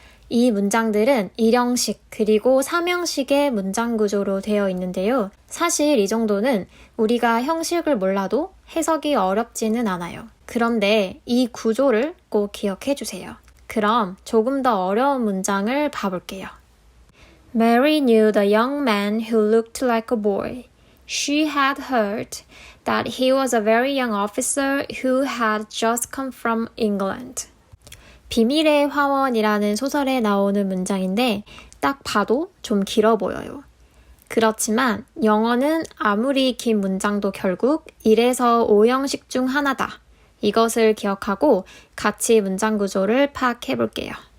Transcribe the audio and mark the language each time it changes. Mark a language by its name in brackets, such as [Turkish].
[Korean] 이 문장들은 1형식 그리고 3형식의 문장 구조로 되어 있는데요. 사실 이 정도는 우리가 형식을 몰라도 해석이 어렵지는 않아요. 그런데 이 구조를 꼭 기억해 주세요. 그럼 조금 더 어려운 문장을 봐볼게요. [English] Mary knew the young man who looked like a boy. She had heard that he was a very young officer who had just come from England. [Korean] 비밀의 화원이라는 소설에 나오는 문장인데 딱 봐도 좀 길어 보여요. 그렇지만 영어는 아무리 긴 문장도 결국 1에서 5형식 중 하나다. 이것을 기억하고 같이 문장 구조를 파악해 볼게요.